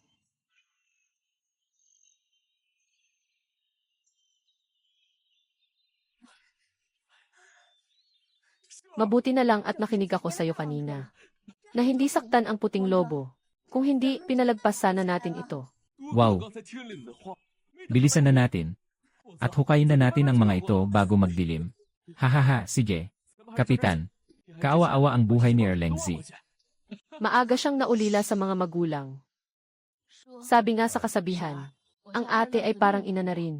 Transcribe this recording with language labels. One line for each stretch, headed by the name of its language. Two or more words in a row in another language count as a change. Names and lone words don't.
Filipino: Mabuti na lang at nakinig ako sa'yo kanina. Na hindi saktan ang puting lobo. Kung hindi, pinalagpas sana natin ito. Wow.
Chinese: 刚才听了你的话，
Filipino: Bilisan na natin. At hukayin na natin ang mga ito bago magdilim. Hahaha, sige. Kapitan, kaawa-awa ang buhay ni Erlengzi. Maaga siyang naulila sa mga magulang. Sabi nga sa kasabihan, ang ate ay parang ina na rin.